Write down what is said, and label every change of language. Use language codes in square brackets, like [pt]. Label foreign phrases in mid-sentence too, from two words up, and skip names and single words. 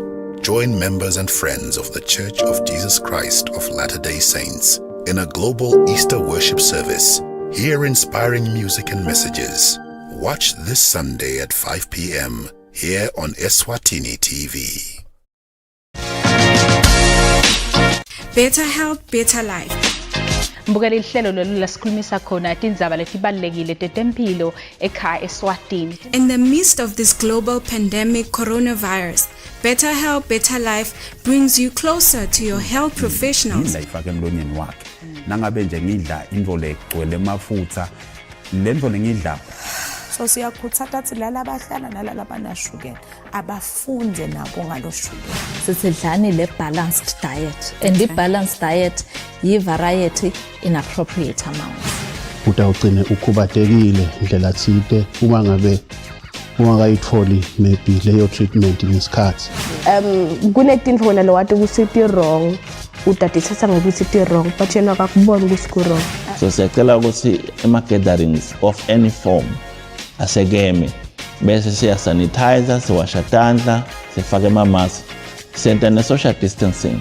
[en] Join members and friends of the Church of Jesus Christ of Latter-day Saints in a global Easter worship service. Hear inspiring music and messages. Watch this Sunday at 5 p.m. here on Eswatini TV. Better health, better life. [ss] Mbukela ihlelo lolu lasikhulumisa khona tindzaba letibalulekile tetempilo ekhaya eSwatini. [en] In the midst of this global pandemic coronavirus, Better Health, Better Life brings you closer to your health professionals. [ss] Ifake emlonyeni wakhe. Nangabe nje ngidla indlo legcwele amafutha, lendvo ngidla. So siyakhuthaza ukuthi lala abahlala nalala banashukela abafunde nabo ngaloshukela. Sidlani le [en] balanced diet and the balanced diet yi variety in appropriate amounts. [ss] Utawugcina ukhubatekile indlela thide uma ngabe ungakayitholi maybe leyo treatment ngesikhathi. Kunetinto lo wathi kusithi wrong utatithatha ngokuthi wrong but yena akakubona ukuthi ku wrong. So siyacela ukuthi ema [en] gatherings of any form [ss] asegeme bese siya sanitizer siwasha tandla sifake ama mask senta ne [en] social distancing.